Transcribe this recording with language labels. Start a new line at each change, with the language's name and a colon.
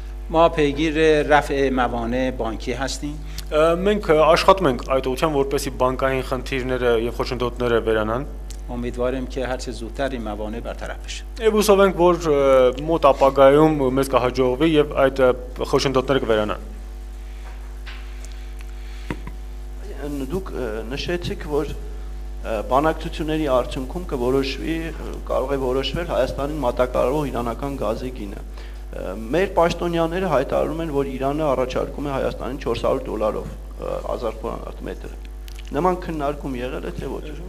Persian: ما پیگیر رفع موانع بانکی هستیم.
Armenian: Մենք աշխատում ենք այդ ուղղությամբ, որպեսզի բանկային խնդիրները եւ խոչընդոտները վերանան։
Persian: امیدواریم که هر چه زودتر این موانع برطرف بشه.
Armenian: Եվ հուսով ենք, որ մոտ ապագայում մեզ կհաջողվի եւ այդ խոչընդոտները կվերանան։ Դուք նշեցիք, որ բանակցությունների արդյունքում կորոշվի, կարող է որոշվել Հայաստանին մատակարարող իրանական գազի գինը։ Մեր պաշտոնյաները հայտարարում են, որ Իրանը առաջարկում է Հայաստանին $400 1000 մետր։ Նման քննարկում եղել է թե ոչ։